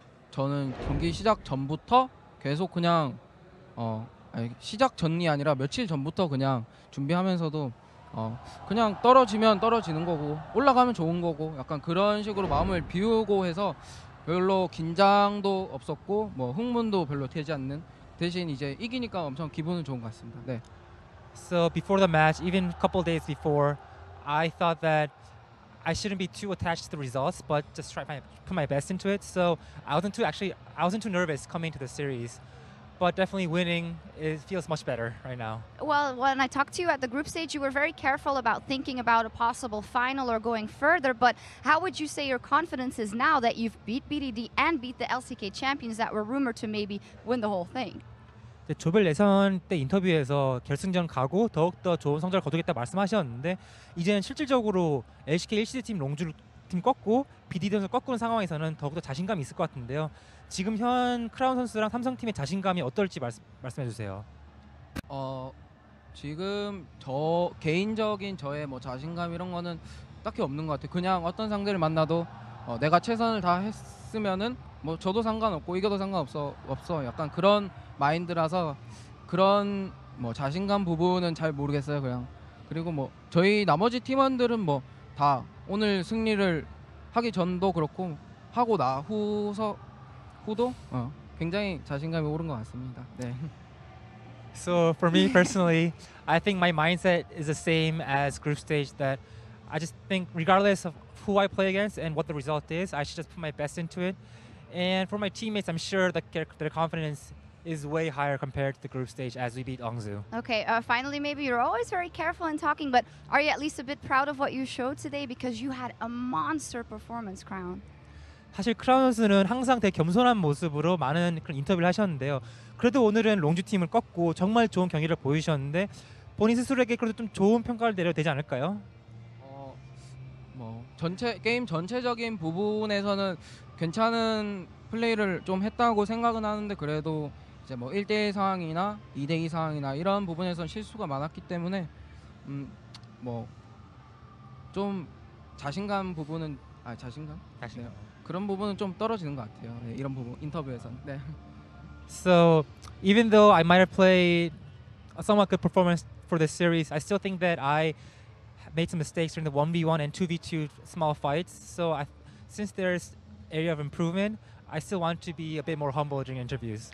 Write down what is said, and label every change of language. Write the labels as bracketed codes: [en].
[ko] 저는 경기 시작 전부터 계속 그냥 시작 전이 아니라 며칠 전부터 그냥 준비하면서도 그냥 떨어지면 떨어지는 거고 올라가면 좋은 거고 약간 그런 식으로 마음을 비우고 해서 별로 긴장도 없었고 뭐 흥분도 별로 되지 않는 대신 이제 이기니까 엄청 기분은 좋은 것 같습니다. 네. [en] So before the match, even a couple days before, I thought that I shouldn't be too attached to the results, but just put my best into it. So I wasn't too nervous coming to the series, but definitely winning feels much better right now. Well, when I talked to you at the group stage, you were very careful about thinking about a possible final or going further. But how would you say your confidence is now that you've beat BDD and beat the LCK champions that were rumored to maybe win the whole thing? [ko] 조별 예선 때 인터뷰에서 결승전 가고 더욱더 좋은 성적을 거두겠다 말씀하셨는데 이제는 실질적으로 LCK 1시드 팀 롱주 팀 꺾고 BDD 선수 꺾은 상황에서는 더욱더 자신감이 있을 것 같은데요. 지금 현 크라운 선수랑 삼성팀의 자신감이 어떨지 말씀해 주세요. 지금 저 개인적인 저의 뭐 자신감 이런 거는 딱히 없는 것 같아요. 그냥 어떤 상대를 만나도 내가 최선을 다 했으면은 뭐 저도 상관없고 이겨도 상관없어 약간 그런 마인드라서 그런 뭐 자신감 부분은 잘 모르겠어요. 그냥 그리고 뭐 저희 나머지 팀원들은 뭐 다 오늘 승리를 하기 전도 그렇고 하고 후도 굉장히 자신감이 오른 것 같습니다. 네. [en] So for me personally, I think my mindset is the same as group stage. That I just think regardless of who I play against and what the result is, I should just put my best into it. And for my teammates, I'm sure that their confidence is way higher compared to the group stage as we beat Ongzu. Okay, finally, maybe you're always very careful in talking, but are you at least a bit proud of what you showed today? Because you had a monster performance, Crown. [ko] 사실 크라운 선수는 항상 되게 겸손한 모습으로 많은 그런 인터뷰를 하셨는데요. 그래도 오늘은 롱주 팀을 꺾고 정말 좋은 경기를 보여주셨는데 본인 스스로에게 그래도 좀 좋은 평가를 내려도 되지 않을까요? 뭐 게임 전체적인 부분에서는 괜찮은 플레이를 좀 했다고 생각은 하는데 그래도 이제 뭐 1대1 상황이나 2대2 상황이나 이런 부분에선 실수가 많았기 때문에 뭐 좀 자신감 부분은 자신감? 네. 그런 부분은 좀 떨어지는 것 같아요. 네, 이런 부분 인터뷰에서는. 네. [en] So even though I might have played a somewhat good performance for this series, I still think that I made some mistakes during the 1v1 and 2v2 small fights. So since there's area of improvement, I still want to be a bit more humble during interviews.